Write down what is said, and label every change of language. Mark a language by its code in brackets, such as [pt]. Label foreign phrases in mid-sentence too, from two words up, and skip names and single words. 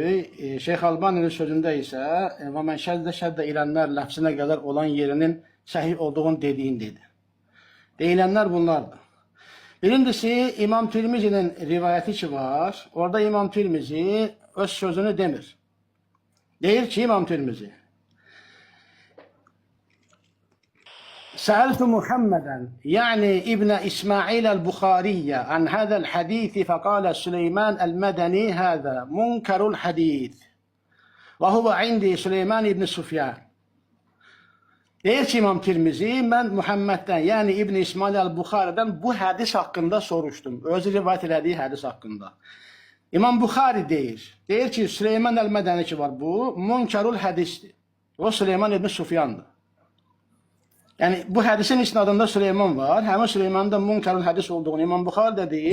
[az] Şeyx Albaninin sözündə isə və mən şəddə irənlər ləfsinə qədər olan yerinin səhih olduğunu dediyin dedi. Deyilənlər bunlardır. Birincisi İmam Tirmizi'nin rivayeti ki var. Orada İmam Tirmizi öz sözünü demir. Deyir ki İmam Tirmizi. [ar] سألت محمدا يعني ابن إسماعيل البخاري عن هذا الحديث فقال سليمان المدني هذا منكر الحديث وهو عندي سليمان بن سفيان. [az] Deyir ki İmam Tirmizi, mən Muhammeddən, yəni İbn İsmail el-Buxari'dən bu hədis haqqında soruşdum. Özü rivayet elədiyi hədis haqqında. İmam Buxari deyir ki Süleyman el-Mədəni ki var bu, munkarul hədisdir. O Süleyman ibn Sufyandır. Yəni bu hədisin isnadında Süleyman var, həmin Süleymanın da munkarul hədis olduğunu İmam Buxari də deyir.